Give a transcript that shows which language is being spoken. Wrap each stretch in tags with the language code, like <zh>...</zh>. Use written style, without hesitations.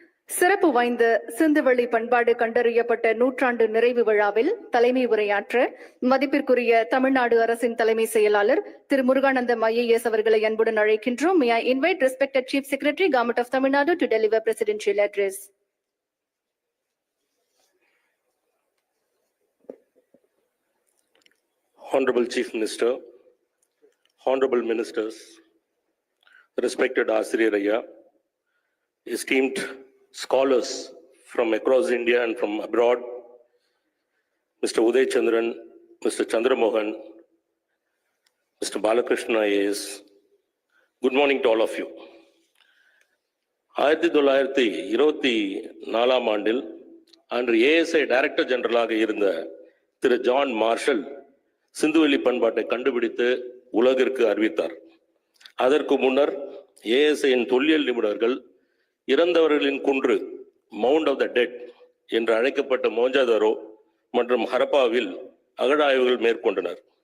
<ta>சிறப்பு வாய்ந்த சிந்துவெளி பண்பாடு கண்டறியப்பட்ட நூற்றாண்டு நிறைவு விழாவில் தலைமை உரையாற்ற மதிப்பிற்குரிய தமிழ்நாடு அரசின் தலைமை செயலாளர் திரு முருகானந்தம் IAS அவர்களை அன்புடன் அழைக்கின்றோம்.</ta> <en>May I invite respected Chief Secretary, Government of Tamil Nadu to deliver presidential address. Honorable Chief Minister, Honorable Ministers, respected Asiraya, esteemed scholars from across India and from abroad, Mr. Uday Chandran, Mr. Chandramohan, Mr. Balakrishna IAS, good morning to all of you.</en> <ta>1924 ஆண்டில் அன்று ASI director ஜெனரலாக இருந்த திரு John Marshall சிந்துவெளி பண்பாட்டை கண்டுபிடித்து உலகிற்கு அறிவித்தார். அதற்கு முன்னர் ஏஎஸ்ஐயின் தொல்லியல் நிபுணர்கள் இறந்தவர்களின் குன்று மவுண்ட் ஆஃப் த டெட் என்று அழைக்கப்பட்ட மோஞ்சதாரோ மற்றும் ஹரப்பாவில் அகழாய்வுகள் மேற்கொண்டனர்.</ta>